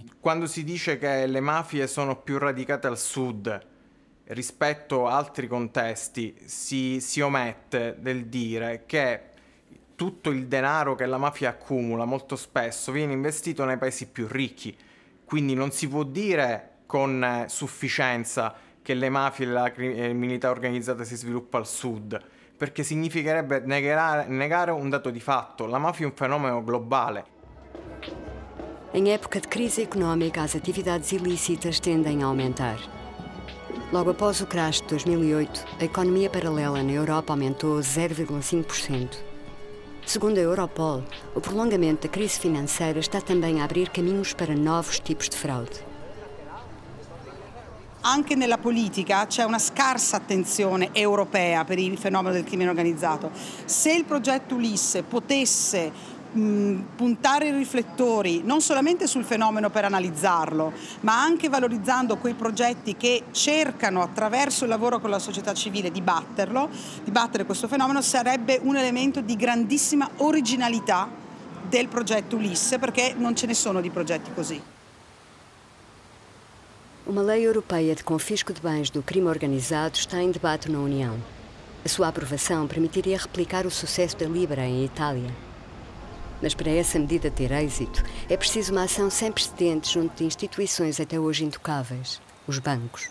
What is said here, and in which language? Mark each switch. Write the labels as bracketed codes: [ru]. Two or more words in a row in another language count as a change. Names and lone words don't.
[it] Quando si dice che le mafie sono più radicate al sud rispetto a altri contesti, si omette del dire che tutto il denaro che la mafia accumula molto spesso viene investito nei paesi più ricchi, quindi non si può dire con sufficienza che le mafie e la criminalità organizzata si sviluppa al sud, perché significherebbe negare un dato di fatto. La mafia è un fenomeno globale. [pt] Em época de crise económica, as atividades ilícitas tendem a aumentar. Logo após o crash de 2008, a economia paralela na Europa aumentou 0,5%. Segundo a Europol, o prolongamento da crise financeira está também a abrir caminhos para novos tipos de fraude. [it] Anche nella politica c'è una scarsa attenzione europea per il fenomeno del crimine organizzato. Se il progetto Ulisse potesse puntare i riflettori non solamente sul fenomeno per analizzarlo, ma anche valorizzando quei progetti che cercano attraverso il lavoro con la società civile di battere questo fenomeno, sarebbe un elemento di grandissima originalità del progetto Ulisse, perché non ce ne sono di progetti così. [pt] Uma lei europeia de confisco de bens do crime organizado está em debate na União. A sua aprovação permitiria replicar o sucesso da Libra em Itália. Mas para essa medida ter êxito, é preciso uma ação sem precedentes junto de instituições até hoje intocáveis, os bancos.